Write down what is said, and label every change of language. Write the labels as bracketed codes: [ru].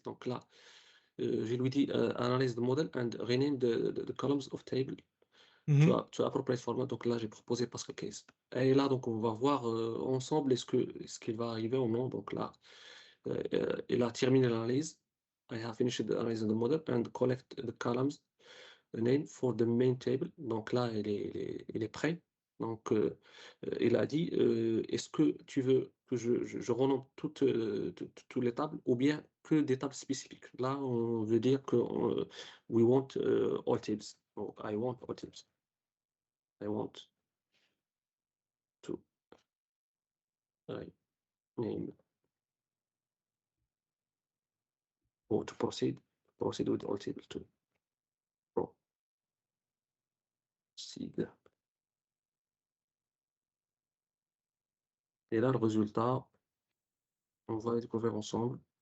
[fr] Donc là, je lui dis [en] analyze the model and rename the columns of table Mhm. to appropriate format. [fr] Donc là, j'ai proposé Pascal Case. Et là, donc, on va voir ensemble est-ce qu'il va arriver ou non. Donc là, il a terminé l'analyse. [en] I have finished the analysis of the model and collect the columns name for the main table. [fr] Donc là, il est prêt. Donc, il a dit, est-ce que tu veux que je renomme toutes les tables ou bien que des tables spécifiques? Là, on veut dire que [en] we want all tables. Oh, I want all tables. I want to name or to proceed with all tables to proceed. [fr] Et là, le résultat, on va le découvrir ensemble.